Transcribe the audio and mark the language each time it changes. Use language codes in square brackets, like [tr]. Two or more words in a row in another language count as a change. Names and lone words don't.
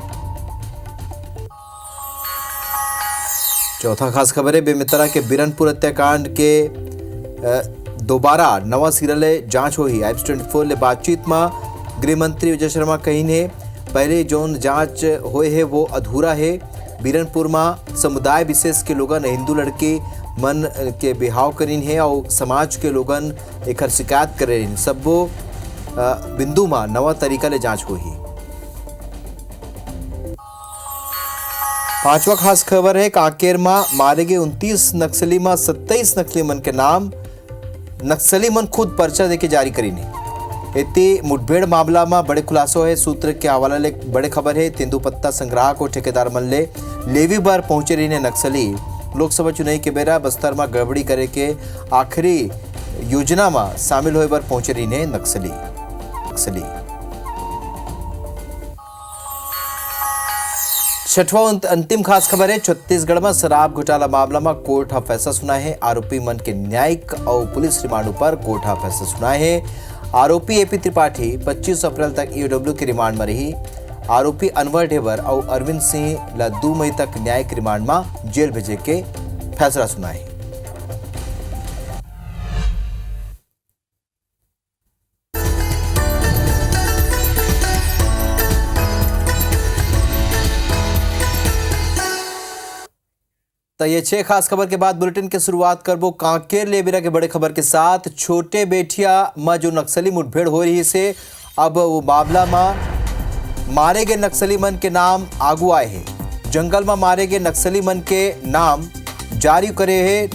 [hne] चौथा खास खबर है बेमितरा के बिरनपुर हत्याकांड के दोबारा नवा सिरा ले जांच हुई। I-24 ले बातचीत में गृह मंत्री विजय शर्मा कही ने पहले जोन जांच हुए है वो अधूरा है। बीरनपुर में समुदाय विशेष के लोगन हिंदू लड़के मन के बिहाव करीन है और समाज के लोगन एक शिकायत कर रहे हैं। सबो बिंदु में नवा तरीका ले जांच हुई। पांचवा खास खबर है कांकेर में मारे गए 29 नक्सली में 27 नक्सली मन के नाम नक्सली मन खुद पर्चा देके जारी करीने। इतनी मुठभेड़ मामला में बड़े खुलासो है। सूत्र के हवाला ले बड़े खबर है तेंदुपत्ता संग्राहक और ठेकेदार मन ले लेवी बार पहुंचे रही नक्सली लोकसभा चुनाव के बेरा बस्तर में गड़बड़ी करे के आखिरी योजना में शामिल होए बार पहुंचे रही नक्सली। छठवां अंतिम खास खबर है छत्तीसगढ़ में शराब घोटाला मामला में कोर्ट फैसला सुना है। आरोपी मन के न्यायिक और पुलिस रिमांड पर कोर्ट फैसला सुना है। आरोपी एपी त्रिपाठी 25 अप्रैल तक ईओडब्ल्यू के रिमांड में रही। आरोपी अनवर ढेबर और अरविंद सिंह ला 2 मई तक न्यायिक रिमांड में जेल भेजे के फैसला सुना है। तो ये 6 खास खबर के बाद बुलेटिन की शुरुआत करबो कांकेर लेबेरा के बड़े खबर के साथ। छोटे बेटिया में जो नक्सली मुठभेड़ हो रही से अब वो मामला में मारे गए नक्सली मन के नाम आगू आए हैं। जंगल में मारे गए नक्सली मन के नाम जारी करे है।